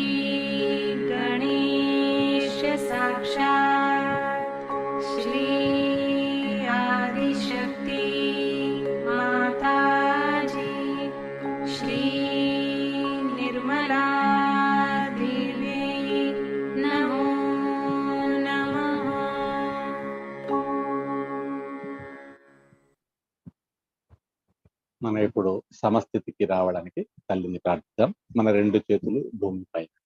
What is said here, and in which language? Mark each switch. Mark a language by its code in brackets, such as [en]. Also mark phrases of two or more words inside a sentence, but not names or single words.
[sa] गणेश साक्षात् श्री आदिशक्ति माताजी श्री निर्मला देवी नमो नमः. [te] మనం ఇప్పుడు సమస్థితికి రావడానికి తల్లిని ప్రార్థిద్దాం. మన 2 చేతులు భూమిపై.